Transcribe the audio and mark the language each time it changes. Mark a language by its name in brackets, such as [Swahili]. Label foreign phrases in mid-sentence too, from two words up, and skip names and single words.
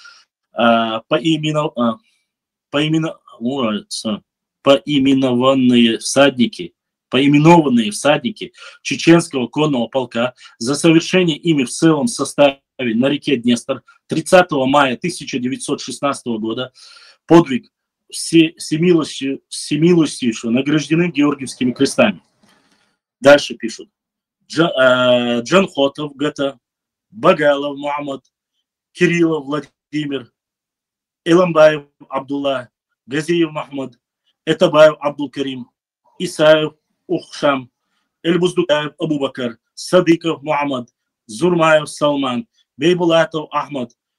[Russian] поименованные всадники чеченского конного полка за совершение ими в целом составе на реке Днестр 30 мая 1916 года подвиг всемилостивейшего награждены Георгиевскими крестами. Дальше пишут. Джанхотов Гата, Багалов Мухаммад, Кириллов Владимир, Иламбаев Абдулла, Газиев Махмад, Этабаев Абдул-Карим, Исаев Ухшам, Эльбуздукаев Абубакар, Садыков Мухаммад, Зурмаев Салман, Бейбулатов Ахмад,